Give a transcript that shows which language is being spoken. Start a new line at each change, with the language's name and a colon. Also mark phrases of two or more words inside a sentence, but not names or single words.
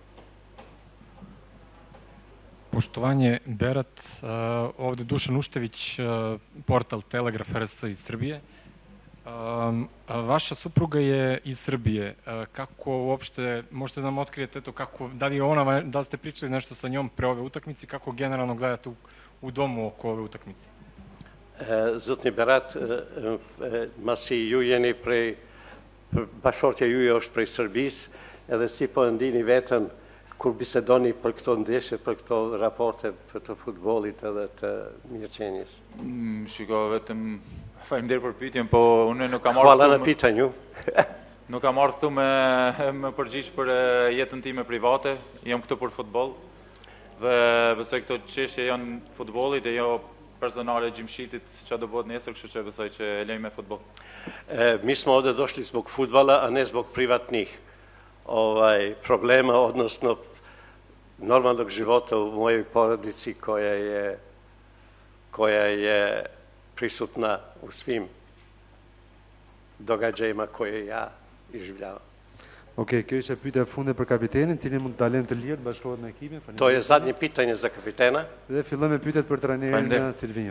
Serbian: Poštovanje, Berat, ovde Dušan Uštević, portal Telegraf RS iz Srbije. Vaša supruga je iz Srbije. Kako uopšte, možete da nam otkrijete to, da li ste pričali nešto sa njom pre ove utakmice, kako generalno gledate u domu oko ove utakmice?
Albanian: Zotni Berat, masi ju jeni prej, bashortja ju është prej Serbis, edhe si po ndini vetën kur bisedoni për këto ndeshje, për këto raporte të futbollit edhe të mirëqenies? Shiko, vetëm faleminderit për pyetjen, po unë nuk kam marrë.
Serbian: Hvala na pitanju.
Albanian: Nuk kam marrë këtu me përgjigj për jetën time private, jam këtu për futboll. Dhe besoj këto çështje janë futbollit e jo personale gjimshitit që do bëhet nesër, kështu që besoj që e lejmë me futboll.
Serbian: Mi smo ovde došli zbog fudbala, a ne zbog privatnih problema, odnosno normalnog života u mojoj porodici koja je prisutna u svim događajima koje ja iživljavam.
Albanian: Okej, kjo ishte pyetja e fundit për kapitenin, cili mund të dalën të lirë të bashkohet me ekipin.
Serbian: To je zadnje pitanje za kapitena.
Albanian: Dhe fillojmë me pyetjet për trajnerin Silvinjo.